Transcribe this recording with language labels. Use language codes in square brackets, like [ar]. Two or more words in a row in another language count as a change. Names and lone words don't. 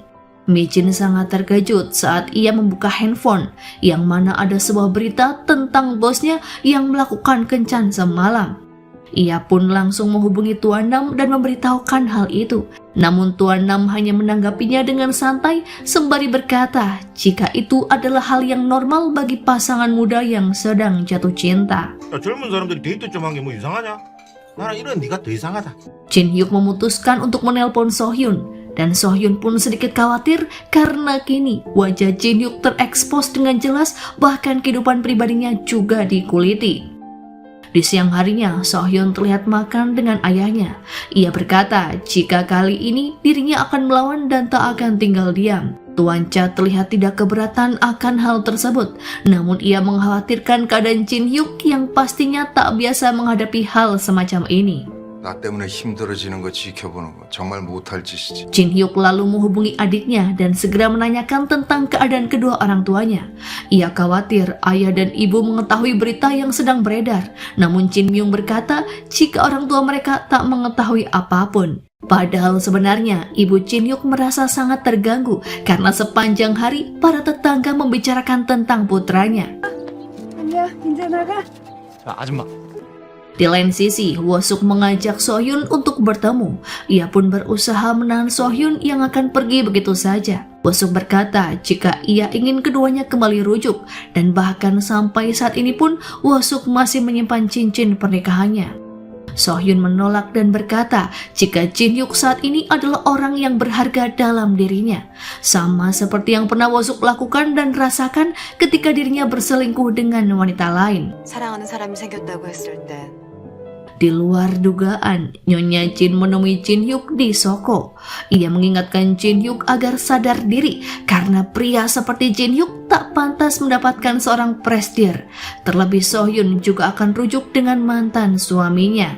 [id] Mi-jin sangat terkejut saat ia membuka handphone yang mana ada sebuah berita tentang bosnya yang melakukan kencan semalam. Ia pun langsung menghubungi Tuan Nam dan memberitahukan hal itu. Namun Tuan Nam hanya menanggapinya dengan santai sembari berkata jika itu adalah hal yang normal bagi pasangan muda yang sedang jatuh cinta. [ko] 야, 젊은 사람들이 데이트 좀 한 게 뭐 이상하냐? 나랑 이런 네가 더 이상하다. [id] Jin-hyuk memutuskan untuk menelpon So-hyun. Dan So-hyun pun sedikit khawatir karena kini wajah Jin-hyuk terekspos dengan jelas, bahkan kehidupan pribadinya juga dikuliti. Di siang harinya, So-hyun terlihat makan dengan ayahnya. Ia berkata jika kali ini dirinya akan melawan dan tak akan tinggal diam. Tuan Cha terlihat tidak keberatan akan hal tersebut, namun ia mengkhawatirkan keadaan Jin-hyuk yang pastinya tak biasa menghadapi hal semacam ini. [ko] 나 때문에 힘들어지는 거 지켜보는 거 정말 못할 짓이지. [id] Jin-hyuk lalu menghubungi adiknya dan segera menanyakan tentang keadaan kedua orang tuanya. Ia khawatir ayah dan ibu mengetahui berita yang sedang beredar. Namun Jin-myung berkata jika orang tua mereka tak mengetahui apapun. Padahal sebenarnya ibu Jin-hyuk merasa sangat terganggu karena sepanjang hari para tetangga membicarakan tentang putranya. [ko] 자, 아줌마. [id] Di lain sisi, Woo-suk mengajak So-hyun untuk bertemu. Ia pun berusaha menahan So-hyun yang akan pergi begitu saja. Woo-suk berkata jika ia ingin keduanya kembali rujuk, dan bahkan sampai saat ini pun Woo-suk masih menyimpan cincin pernikahannya. So-hyun menolak dan berkata jika Jin-hyuk saat ini adalah orang yang berharga dalam dirinya. Sama seperti yang pernah Woo-suk lakukan dan rasakan ketika dirinya berselingkuh dengan wanita lain. [ko] 사랑하는 사람이 생겼다고 했을 때 [id] Di luar dugaan, Nyonya Jin menemui Jin-hyuk di Soko. Ia mengingatkan Jin-hyuk agar sadar diri karena pria seperti Jin-hyuk tak pantas mendapatkan seorang prestir. Terlebih So-hyun juga akan rujuk dengan mantan suaminya.